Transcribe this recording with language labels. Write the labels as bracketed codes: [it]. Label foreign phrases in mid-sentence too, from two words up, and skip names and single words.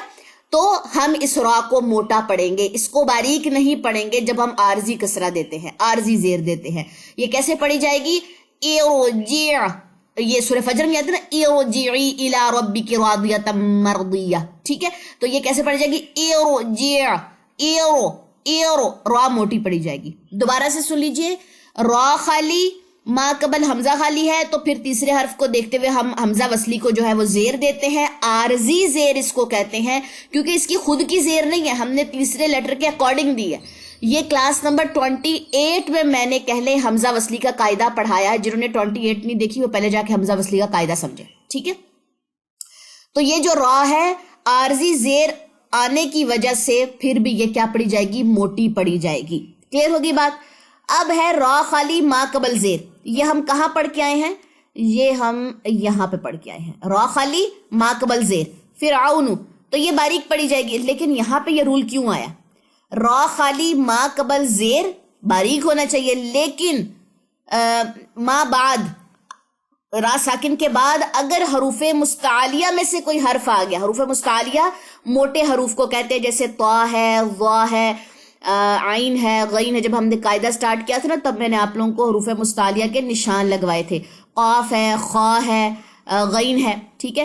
[ur] تو ہم اس را کو موٹا پڑھیں گے، اس کو باریک نہیں پڑھیں گے جب ہم عارضی کسرہ دیتے ہیں، عارضی زیر دیتے ہیں۔ یہ کیسے پڑھی جائے گی؟ ارجع، یہ سورہ فجر میں آتا ہے نا، [ar] ارجعی الی ربک راضیۃ مرضیہ، [ur] ٹھیک ہے؟ تو یہ کیسے پڑھی جائے گی؟ ارجع، ایرو، را موٹی پڑی جائے گی۔ دوبارہ سے سن لیجئے، را خالی، ما قبل حمزہ خالی ہے، تو پھر تیسرے حرف کو دیکھتے ہوئے ہم حمزہ وصلی کو جو ہے وہ زیر دیتے ہیں، عارضی زیر اس کو کہتے ہیں، کیونکہ اس کی خود کی زیر نہیں ہے، ہم نے تیسرے لیٹر کے اکارڈنگ دی ہے۔ یہ کلاس نمبر 28 میں میں نے پہلے حمزہ وصلی کا قاعدہ پڑھایا ہے، جنہوں نے 28 نہیں دیکھی وہ پہلے جا کے حمزہ وصلی کا قاعدہ سمجھے، ٹھیک ہے؟ تو یہ جو را ہے، عارضی زیر آنے کی وجہ سے پھر بھی یہ کیا پڑھی جائے گی؟ موٹی پڑھی جائے گی۔ کلیئر ہوگی بات؟ اب ہے را خالی ما قبل زیر، یہ ہم کہاں پڑھ کے آئے ہیں؟ یہ ہم یہاں پہ پڑھ کے آئے ہیں، را خالی ما قبل زیر، فرعون، تو یہ باریک پڑھی جائے گی، لیکن یہاں پہ یہ رول کیوں آیا؟ را خالی ما قبل زیر باریک ہونا چاہیے، لیکن ما بعد، را ساکن کے بعد اگر حروف مستعلیہ میں سے کوئی حرف آ گیا، حروف مستعلیہ موٹے حروف کو کہتے ہیں، جیسے طا ہے، ضا ہے، عین ہے، غین ہے۔ جب ہم نے قاعدہ سٹارٹ کیا تھا نا، تب میں نے آپ لوگوں کو حروف مستعلیہ کے نشان لگوائے تھے، قاف ہے، خا ہے، غین ہے، ٹھیک ہے؟